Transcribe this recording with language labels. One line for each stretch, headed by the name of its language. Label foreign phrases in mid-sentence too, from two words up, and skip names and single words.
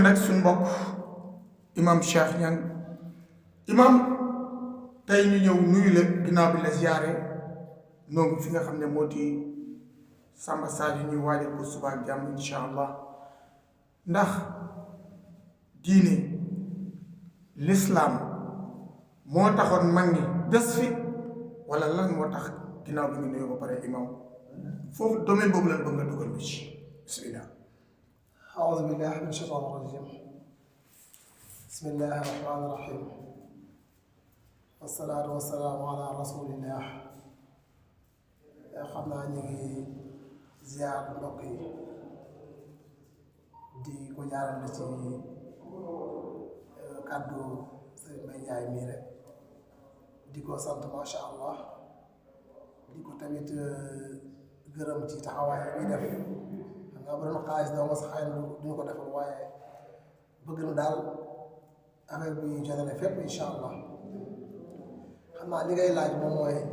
Wolof: ak suñu mbokk imam Cheikh Niang imam tey ñu ñëw nuyu la ginnaaw bi la ziyaare noo fi nga xam ne moo di Samba Sadio ñuy waajal ko suba ak jàmm
Arabic: إن شاء الله
Wolof: ndax diine l'islam moo taxoon mag ñi des fi wala lan moo tax ginnaaw bi nga nuyoo ba pare imam foofu domaine boobu lan bëgg nga dugal lu ci bismillah
Arabic: أعوذ بالله من الشيطان الرجيم بسم الله الرحمن الرحيم والصلاة والسلام على رسول الله
Wolof: xam naa ñu ngi ziar mbokk yi di ko jaarale ci kàddu Sëriñ Mbaye Ndiaye mii rek di ko sant
Arabic: ما شاء الله
Wolof: di ko tamit gërëm ci taxawaay bi def xam nga bu doon xaalis doo nga sax xëy na duñu ko defal waaye bëgg na daal affaire bi jotale fépp
Arabic: إن شاء الله
Wolof: xam naa li ngay laaj moom mooy